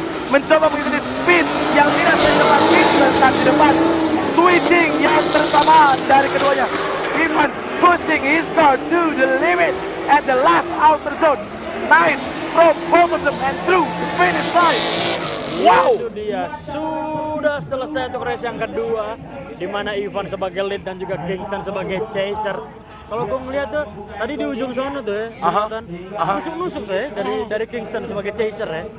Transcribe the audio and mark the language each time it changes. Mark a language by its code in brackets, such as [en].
[id] Mencoba mengikuti speed yang tidak secepat Kingston saat di depan. Switching yang bersamaan dari keduanya. [en] Ivan pushing his car to the limit at the last outer zone. Nice from both of them and through the finish line. Wow. [id] Itu dia, sudah selesai untuk race yang kedua, di mana Ivan sebagai lead dan juga Kingston sebagai chaser. Kalau gue ngeliat tuh, tadi di ujung sana tuh ya, Aha. nusuk-nusuk tuh ya, dari Kingston sebagai chaser ya.